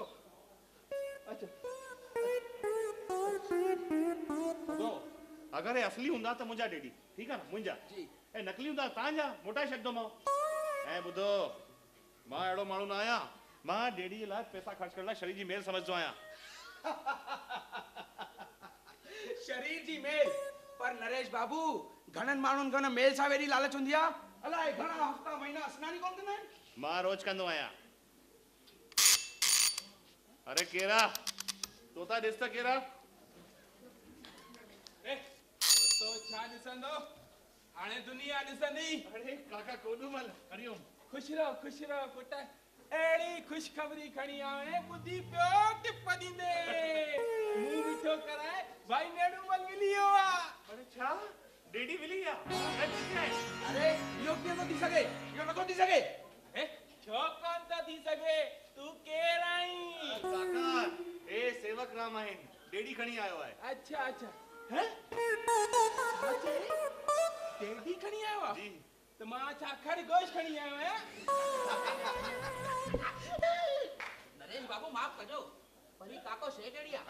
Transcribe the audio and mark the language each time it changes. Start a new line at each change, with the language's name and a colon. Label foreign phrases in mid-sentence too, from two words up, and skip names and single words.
Sindhi: अचो। ॿुधो, अगरि हे असली हूंदा त मुंहिंजा डेडी, ठीकु आहे न, मुंहिंजा जी, ऐं नकली हूंदा तव्हांजा, मोटाए छॾींदोमांव। ऐं ॿुधो, मां अहिड़ो माण्हू न आहियां, मां डेडी जे लाइ पैसा ख़र्च करण लाइ शरीर जी मेल समझंदो आहियां। शरीर जी मेल? पर नरेश बाबू, घणनि माण्हुनि खे मेल सां वेड़ी लालच हूंदी आहे। अलाए घणा हफ़्ता महीना सनानु कोन कंदा आहिनि। मां रोज कंदो आहियां। अरे केरा तोता ॾिस त केरा। तो छा ॾिसंदो, हाणे दुनिया ॾिसंदी। अरे काका कोडूमल, हरिओम। खुश रहो पुट। अहिड़ी ख़ुशख़बरी खणी आए, ॿुधी पियो टिप ॾींदे मूं मिठो कराए भाई नेड़ूमल मिली वियो आहे। अरे छा डेडी मिली विया? अरे इहो कीअं थो थी सघे? इहो नथो थी सघे। छो कोन थो थी सघे? तू केरु आहीं? काका ए सेवक राम आहिनि, डेडी खणी आयो आहे। अच्छा डेडी खणी आयो आहे? जी। त मां छा खरगोश खणी आयो आहियां? नरेश बाबू माफ़ कजो, पर ही काको शेठ डेडी आहे।